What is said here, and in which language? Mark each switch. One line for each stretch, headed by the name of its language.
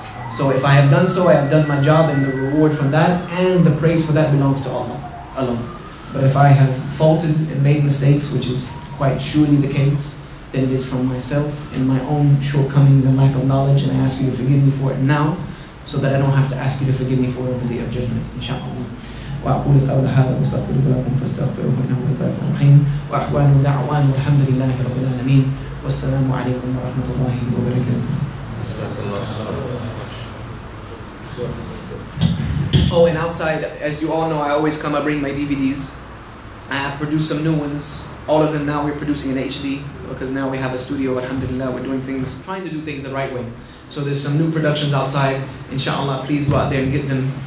English: So if I have done so, I have done my job, and the reward from that and the praise for that belongs to Allah alone. But if I have faulted and made mistakes, which is quite surely the case, then it is from myself and my own shortcomings and lack of knowledge, and I ask you to forgive me for it now, so that I don't have to ask you to forgive me for it on the day of judgment, inshallah.
Arabic: وأقول قول هذا واستغفر لكم فاستغفروه إنه هو الغفور الرحيم وأخوان دعوان والحمد لله رب العالمين والسلام عليكم ورحمة الله وبركاته.
English: Oh, and outside, as you all know, I always come, I bring my DVDs. I have produced some new ones. All of them now we're producing in HD. because now we have a studio, alhamdulillah, we're doing things, trying to do things the right way. So there's some new productions outside, inshallah, please go out there and get them.